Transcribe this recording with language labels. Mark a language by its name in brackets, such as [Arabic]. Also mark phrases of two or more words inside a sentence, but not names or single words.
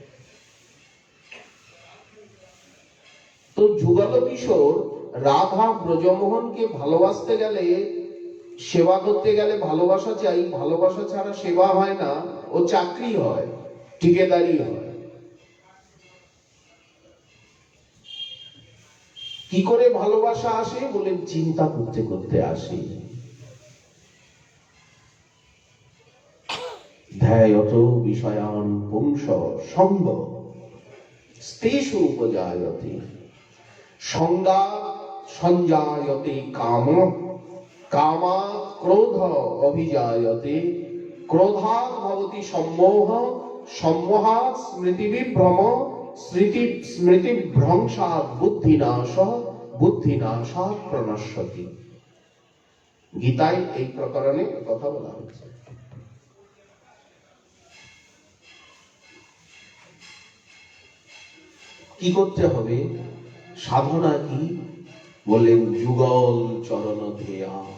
[Bangla] তো যুগল কিশোর রাধা ব্রজমোহনকে ভালোবাসতে গেলে, সেবা করতে গেলে ভালোবাসা চাই, ভালোবাসা ছাড়া সেবা হয় না, ও চাকরি হয়, ঠিকাদারি হয়। কি করে ভালোবাসা আসে বলেন? চিন্তা করতে করতে আসে। [Sanskrit] ধ্যায়ত বিষয়ান পুংস সঙ্গ স্তেষু উপজায়তে সংজ্ঞা সঞ্জায়তে কাম কামাৎ ক্রোধ অভিজায়তে ক্রোধাৎ ভবতি সম্মোহ সম্মোহাৎ স্মৃতিবিভ্রম স্মৃতিভ্রংসাৎ বুদ্ধিনাশ বুদ্ধিনাশাৎ প্রণশ্যতি। [Bangla] গীতায় এই প্রকরণে কথা বলা হয়েছে। কি করতে হবে? সাধনা কি বলেন? যুগল চরণ ধেয়া।